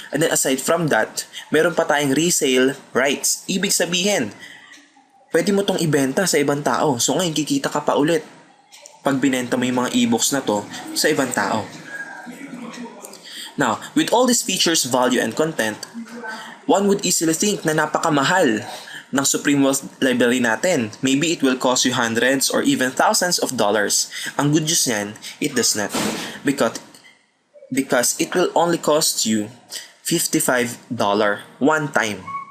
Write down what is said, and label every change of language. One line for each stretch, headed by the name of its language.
English: And then aside from that,
Filipino: meron pa tayong
English: resale rights.
Filipino: Ibig sabihin, pwede mo tong ibenta sa ibang tao. So ngayon, kikita ka pa ulit pag binenta mo yung mga ebooks na to sa ibang tao.
English: Now, with all these features, value, and content, one would easily think
Filipino: na napakamahal ng
English: Supreme Wealth Library natin. Maybe it will cost you hundreds or even thousands of dollars.
Filipino: Ang
English: good news niyan, it does not. Because it will only cost you $55 one time.